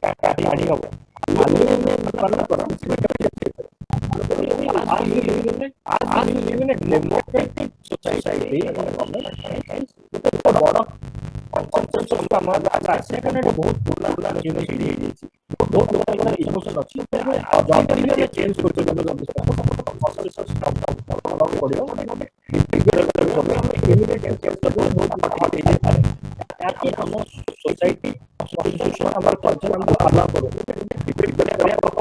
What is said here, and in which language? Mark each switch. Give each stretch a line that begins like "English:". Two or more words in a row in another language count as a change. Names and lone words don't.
Odia: କାଢି ହବ
English: as you live in a democratic society
Odia: ବଡ consensus ଆମର ଅଛି କାରଣ ଏଟା ବହୁତ ପୁରୁଣା ୟୁନିଭର୍ସିଟି ହେଇଯାଇଛି ବହୁତ ଲୋକଙ୍କର ଇମୋସନ ଅଛି ଯଦି ବି ଏ ଚେଞ୍ଜ କରୁଛନ୍ତି ଆମ सोसाइटी ଆମର କଲଚର ଆମକୁ ଆଲାଉ କରୁଛି ଡିବେଟ୍ କରିବା